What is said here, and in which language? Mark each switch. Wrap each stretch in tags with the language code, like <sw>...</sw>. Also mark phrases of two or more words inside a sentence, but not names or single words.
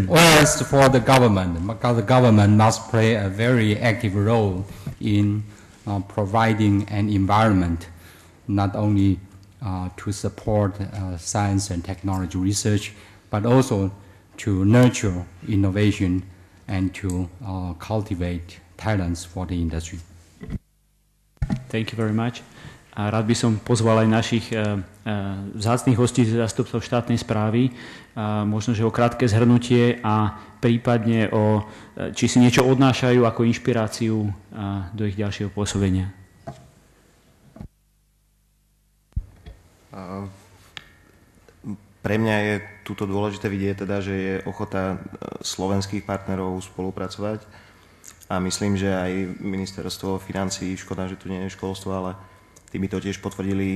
<en>Words for the government, because the government must play a very active role in providing an environment not only to support science and technology research, but also to nurture innovation and to cultivate talents for the industry. Thank you very much.</en> <sk>A rád by som pozval aj našich vzácnych hostí, zástupcov štátnej správy, možno, že o krátke zhrnutie a prípadne či si niečo odnášajú ako inšpiráciu do ich ďalšieho pôsobenia. Pre mňa je tuto dôležité vidieť teda, že je ochota slovenských partnerov spolupracovať a myslím, že aj ministerstvo financií, škoda, že tu nie je školstvo, ale tí by to tiež potvrdili.</sk>